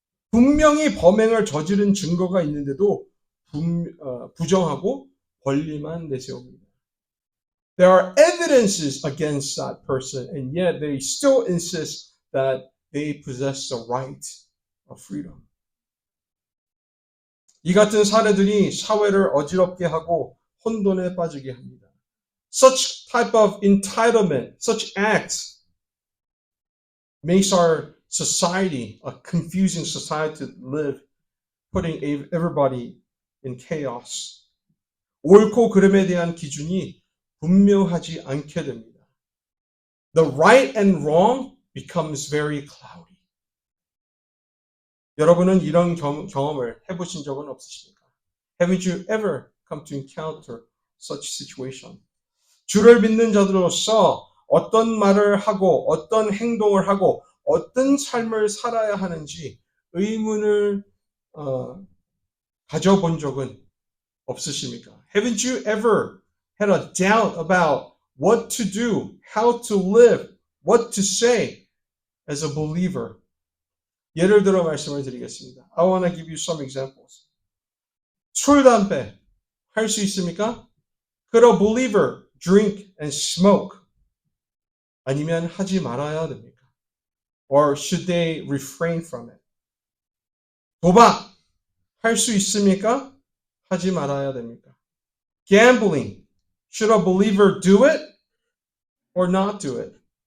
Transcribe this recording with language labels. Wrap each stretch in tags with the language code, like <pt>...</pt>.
<ko>분명히 범행을 저지른 증거가 있는데도 부정하고 권리만 내세웁니다.</ko> <en>There are evidences against that person, and yet they still insist that they possess the right of freedom.</en> <ko>이 같은 사례들이 사회를 어지럽게 하고 혼돈에 빠지게 합니다.</ko> <en>Such type of entitlement, such acts makes our society a confusing society to live, putting everybody in chaos.</en> <ko>옳고 그름에 대한 기준이 분명하지 않게 됩니다.</ko> <en>The right and wrong becomes very cloudy.</en> <ko>여러분은 이런 경험을 해보신 적은 없으십니까?</ko> <en>Haven't you ever come to encounter such situation.</en> <ko>주를 믿는 자들로서 어떤 말을 하고 어떤 행동을 하고 어떤 삶을 살아야 하는지 의문을 가져본 적은 없으십니까?</ko> <en>Haven't you ever had a doubt about what to do, how to live, what to say as a believer?</en> <ko>예를 들어 말씀을 드리겠습니다.</ko> <en>I want to give you some examples.</en> <ko>술, 담배 할 수 있습니까?</ko> <en>Could a believer drink and smoke?</en> <ko>아니면 하지 말아야 됩니까?</ko> <en>Or should they refrain from it?</en> <ko>도박 할 수 있습니까? 하지 말아야 됩니까?</ko> <en>Gambling, should a believer do it or not do it?</en>